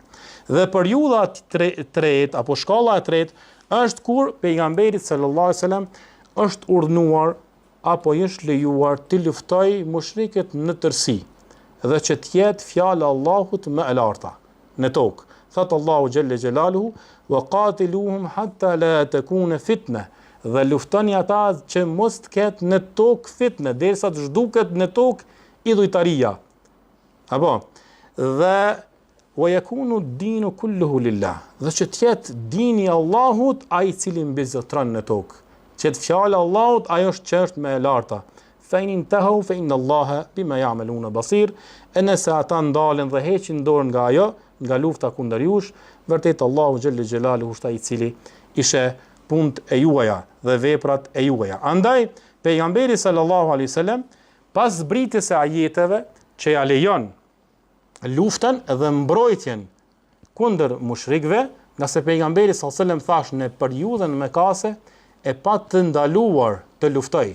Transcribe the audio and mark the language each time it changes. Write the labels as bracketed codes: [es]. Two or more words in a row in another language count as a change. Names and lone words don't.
[sq] Dhe periudha e tretë apo shkalla e tretë është kur pejgamberi [ar] صلى الله عليه وسلم [sq] është urdhëruar apo është lejuar të luftojë mushrikët në tërësi, dhe që të jetë fjala e Allahut më e larta në tokë. Thot Allahu [ar] جل جلاله وقاتلوهم حتى لا تكون فتنة, [sq] dhe luftoni ata që mos të ketë në tokë fitnë, derisa të zhduket në tokë idhujtaria. Apo, dhe [ar] ويكون الدين كله لله, [sq] dhe që të jetë dini i Allahut ai i cili mbizotron në tokë. Që të fjala e Allahut ajo është çështë më e larta. [ar] فإن انتهوا فإن الله بما يعملون بصير. [sq] Nëse ata ndalen dhe heqin dorën nga ajo, nga lufta kundër jush, vërtet Allahu [ar] جل جلاله [sq] është ai i cili ishte punët e juaja dhe veprat e juaja. Andaj, pejgamberi [ar] صلى الله عليه وسلم [sq] pas zbritjes së ajeteve që ja lejon luftën dhe mbrojtjen kundër mushrikëve, nga se pejgamberi [ar] صلى الله عليه وسلم [sq] thash në periudhën mekase e pa të ndaluar të luftoj.